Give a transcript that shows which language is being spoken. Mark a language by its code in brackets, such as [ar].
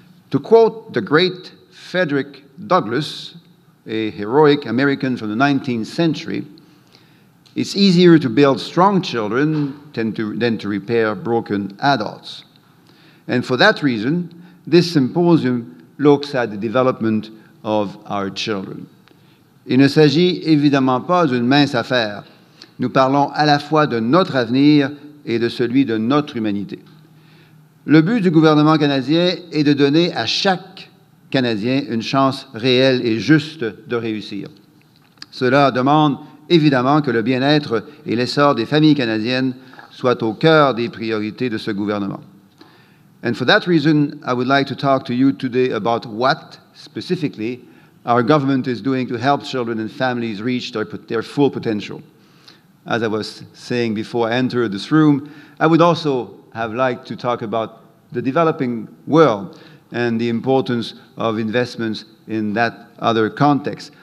[en] To quote the great Frederick Douglass, a heroic American from the 19th century, it's easier to build strong children than to repair broken adults. And for that reason, this symposium looks at the development of our children. [fr] Il ne s'agit évidemment pas d'une mince affaire. Nous parlons à la fois de notre avenir et de celui de notre humanité. Le but du gouvernement canadien est de donner à chaque Canadien une chance réelle et juste de réussir. Cela demande évidemment que le bien-être et l'essor des familles canadiennes soient au cœur des priorités de ce gouvernement. [en] And for that reason, I would like to talk to you today about what, specifically, our government is doing to help children and families reach their full potential. As I was saying before I entered this room, I would also have liked to talk about the developing world and the importance of investments in that other context.